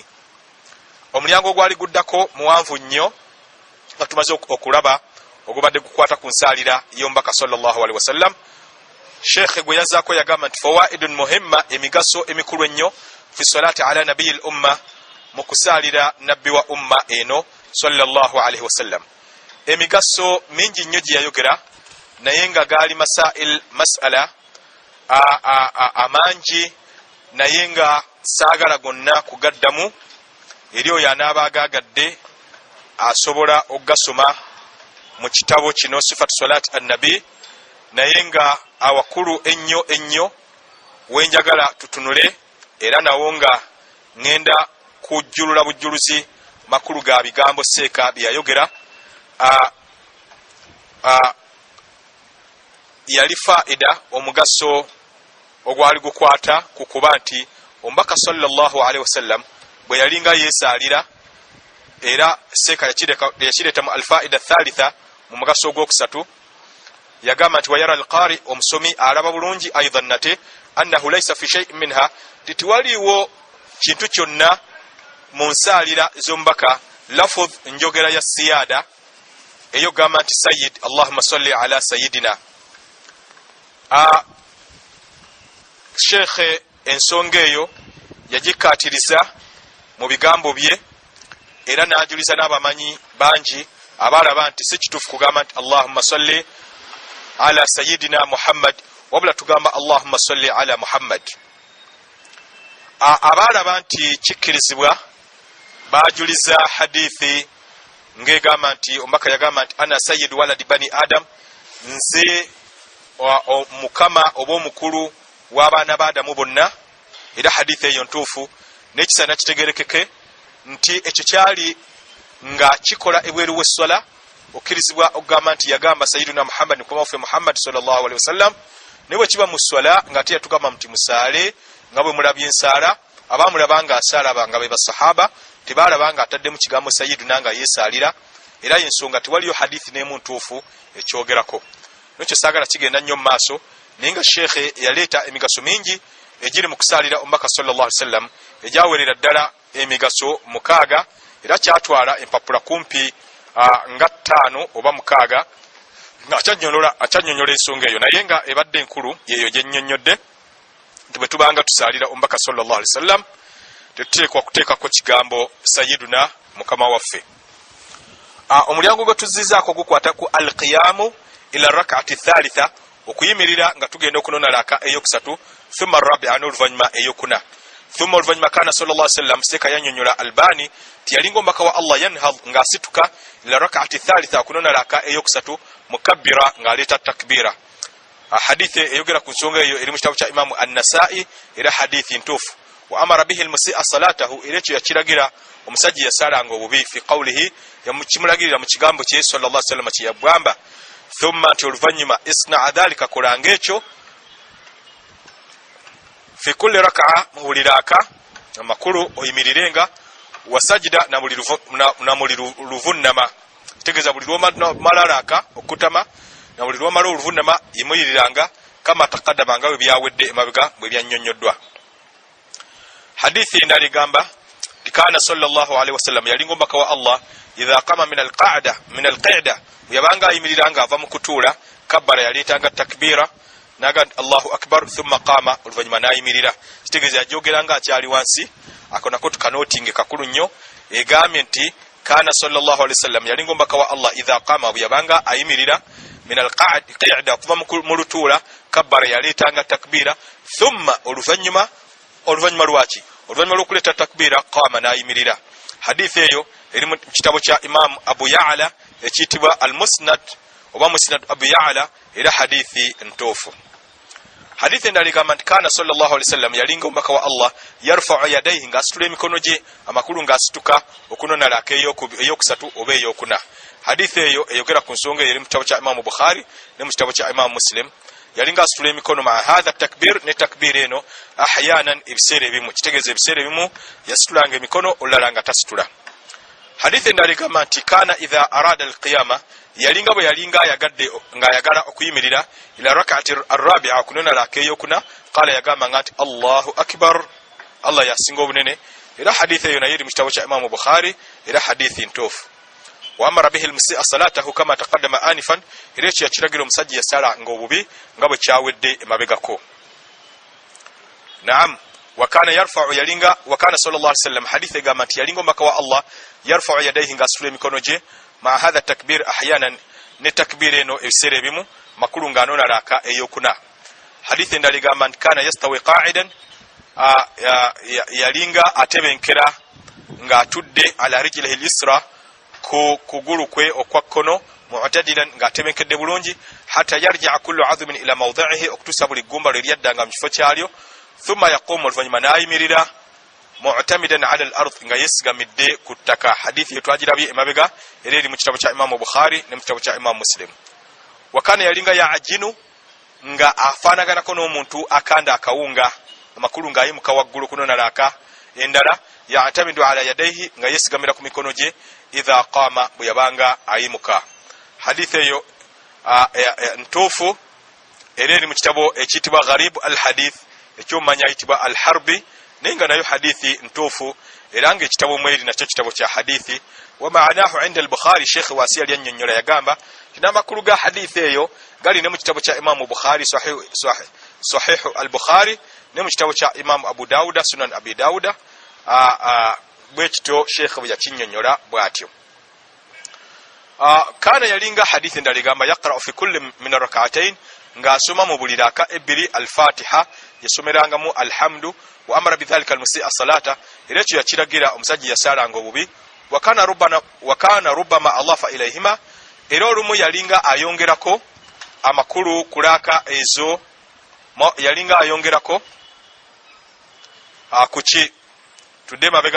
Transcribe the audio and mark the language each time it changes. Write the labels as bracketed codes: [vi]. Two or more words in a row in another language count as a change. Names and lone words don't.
[lg] Omulyango gwali guddako muwanvu nnyo nga tumaze okulaba ogubadde gukwata ku nsalira y'omubaka [ar] صلى الله عليه وسلم. [lg] Sheikh gwe yazaako yagamba nti [ar] فوائد مهمة, [lg] emigaso emikulu ennyo [ar] في صلاة على نبي الأمة, [lg] mu kusalira nabbi wa umma eno [ar] صلى الله عليه وسلم. [lg] Emigaso mingi nnyo gye yayogera naye nga gaali masala amangi naye nga saagala gonna kugaddamu. Eri oyo anaaba agaagadde asobola okugasoma mu kitabo kino [ar] صفة صلاة النبي, [lg] naye nga awakulu ennyo wenjagala tutunule era nawo nga ngenda kujjulula bujjuluzi makulu ga bigambo seeka byayogera. Yali faida omugaso ogwali gukwata ku kuba nti omubaka [ar] صلى الله عليه وسلم [lg] bwe yalinga yeesalira era seeka yakireeta mu [ar] الفائدة الثالثة [lg] mu mugaso ogwokusatu. Yagamba nti [ar] ويرى القارئ, [lg] omusomi alaba bulungi aidan nate [ar] أنه ليس في شيء منها, [lg] titiwaliwo kintu kyonna mu nsalira z'omubaka lafudh njogera ya siyada eyo gamba nti [ar] سيد اللهم صل على سيدنا. [lg] Sheikh ensonga eyo yagikatiriza mu bigambo bye era n'ajuliza n'abamanyi bangi abalaba nti si kituufu kugamba nti [ar] اللهم صل على سيدنا محمد [lg] wabula tugamba [ar] اللهم صل على محمد. [lg] Abalaba nti kikkirizibwa bajuliza hadithi ngegamba nti omubaka yagamba nti [ar] أنا سيد ولد بني آدم, [lg] nze mukama oba omukulu w'abaana ba Adamu bonna. Era hadithi eyo ntuufu n'ekisana kitegerekeke nti ekyo kyali nga kikola ebweru w'esswala okkirizibwa okugamba nti yagamba sayyiduna Muhammad mukama waffe Muhammad [ar] صلى الله عليه وسلم. [lg] Newe kiba mu sswala nga ate yatugamba nti musaale nga bwe mulabye ensaala. Abamulabanga asaala nga be basahaba tebalabanga atadde mu kigambo sayyiduna nga yeesaalira, era yensonga tewaliyo hadithi n'emu ntuufu ekyogerako. Nekyo saagala kigenda nnyo mu maaso, naye nga sheekhe yaleeta emigaso mingi egiri mu kusaalira omubaka [ar] صلى الله عليه وسلم [lg] egyawerera ddala emigaso 6, era kyatwala empapula kumpi nga 5 oba 6 nga akyanyonyola ensonga eyo, naye nga ebadde enkulu yeeyo gye nnyonnyodde nti bwe tubanga tusaalira omubaka [ar] صلى الله عليه وسلم [lg] tetuteekwa kuteekako kigambo sayyiduna mukama waffe. Omulyango gwe tuzizzaako gukwata ku [ar] القيام إلى الركعة الثالثة, [lg] okuyimirira nga tugenda okunona raka eyokusatu, [ar] ثم الرابعة [lg] n'oluvannyuma eyokuna. Thumma oluvannyuma [ar] كان صلى الله عليه وسلم [lg] seeka yannyonnyola Albani ti yalinga omubaka wa Allah yanhad ng'asituka [ar] إلى الركعة الثالثة [lg] okunona raka eyokusatu mukabbira ng'aleeta takbira. Hadithi eyogera ku nsonga eyo eri mu kitabu kya Imamu An-Nasa'i era hadithi ntuufu. [ar] وأمر به المسيء صلاته, [lg] era ekyo yakiragira omusajja yasalanga obubi [ar] في قوله, [lg] yamukimulagirira mu kigambo kye [ar] صلى الله عليه وسلم [lg] kye yagamba thumma nti oluvannyuma [ar] اصنع ذلك, [lg] kolanga ekyo [ar] في كل ركعة, [lg] mu buli raka amakulu oyimirirenga, wasajida na buli luvunnama, tegeeza buli lw'omala raka okutama na buli lw'omala oluvunnama yimuyiriranga [ar] كما تقدم [lg] nga bwe byawedde emabega bwe byannyonnyoddwa. Hadithi endala egamba [ar] كان صلى الله عليه وسلم [lg] yalinga omubaka wa Allah [ar] إذا قام من القعدة [lg] yabanga ayimiriranga ava mu kutuula kabbara yaleetanga takbira naga [ar] الله أكبر ثم قام, [lg] oluvannyuma n'ayimirira. Kitegeeza yajogeranga akyali wansi. Ako nako tukanotinge kakulu nnyo, egambye nti [ar] كان صلى الله عليه وسلم [lg] yalinga omubaka wa Allah [ar] إذا قام [lg] yabanga ayimirira [ar] من القعدة [lg] kuva mu lutuula kabbara yaleetanga takbira thumma oluvannyuma lwaki oluvannyuma lw'okuleeta takbira qama n'ayimirira. Hadithi eyo eri mu kitabo kya Imam Abu Ya'la ekitibwa al-Musnad oba Musnad Abu Ya'la era hadithi ntofu. Hadithi ndaligamba nti [ar] كان صلى الله عليه وسلم [lg] yalinga omubaka wa Allah [ar] يرفع يديه [lg] ngasitula emikono gye amakulu ngasituka okunona laka eyokusatu oba eyokuna. Hadithi eyo eyogera ku nsonga eri mu kitabo kya Imam Bukhari ne mu kitabo kya Imam Muslim. Yalinga asitula emikono [ar] مع هذا التكبير [lg] ne takbir eno ahyanan ebiseera ebimu kitegeeza ebiseera ebimu yasitulanga emikono olala nga tasitula. Hadithi ndaligamba nti [ar] كان إذا أراد القيام [lg] yalinga bwe yalinga ayagala okuyimirira [ar] إلى الركعة الرابعة [lg] kunona laka eyokuna qala yagamba ngati [ar] الله أكبر [lg] Allah yasinga obunene. Era hadithi eyo nayo eri mu kitabo kya Imam Bukhari era hadithi ntofu. [ar] وبه المسيء صلاته كما تقدم آنفا [lg] era kya kiragiro omusajja yasala ngobubi nga bwe kyawedde emabegako. Naam [ar] وكان يرفع [lg] yalinga [ar] وكان صلى الله عليه وسلم [lg] hadithi gamba nti yalinga omubaka wa Allah [ar] يرفع يديه [lg] ngasitula emikono gye [ar] مع هذا التكبير أحيانا [lg] ne takbir eno ebiseera ebimu makulu ng'anona laka eyokuna. Hadithi endala gamba nti [ar] كان يستوي قاعدا [lg] yalinga atebenkera ng'atudde [ar] على رجله اليسرى [lg] ku kugulu kwe okwa kkono mu'tadilan ng'atebenkedde bulungi [ar] حتى يرجع كل عظم إلى موضعه [lg] okutusa buli ggumba lwe lyaddanga mu kifo kyalyo [ar] ثم يقوم [lg] oluvannyuma n'ayimirira [ar] معتمدا على الأرض [lg] nga yesigamidde ku ttaka. Hadithi yetwagirabye emabega era eri mu kitabo kya Imam Bukhari ne mu kitabo kya Imam Muslim. Wakana yalinga ya ajinu nga afaanaganako n'omuntu akanda akawunga amakulu ng'ayimuka waggulu kunona laka endala [ar] يعتمد على يديه [lg] nga yesigamira ku mikono gye [ar] إذا قام [lg] bwe yabanga ayimuka. Hadithi eyo ntuufu era eri mu kitabo ekiyitibwa Gharib al-Hadith ekyomanya ayitibwa al-Harbi nenga nayo hadithi ntuufu era nga ekitabo mweri nakyo kitabo kya hadithi. [ar] ومعناه عند البخاري [lg] Sheikh Wasi alyannyonnyola yagamba n'amakulu ga hadithi eyo gali ne mu kitabo kya Imam Bukhari Sahih al-Bukhari ne mu kitabo kya Imam Abu Dawud Sunan Abi Dawud bwe kityo Sheikh bwe yakinnyonnyola bw'atyo. Kana yalinga hadithi endala egamba [ar] يقرأ في كل من الركعتين [lg] ng'asoma mu buli raka ebbiri al-Fatiha yasomerangamu alhamdu [ar] وأمر بذلك المسيء الصلاة [lg] era ekyo yakiragira omusajja yasalanga obubi. Wakana [ar] ربما ألف إليهما [lg] era olumu yalinga ayongerako amakulu kulaka ezo yalinga ayongerako kuki tudde mabega.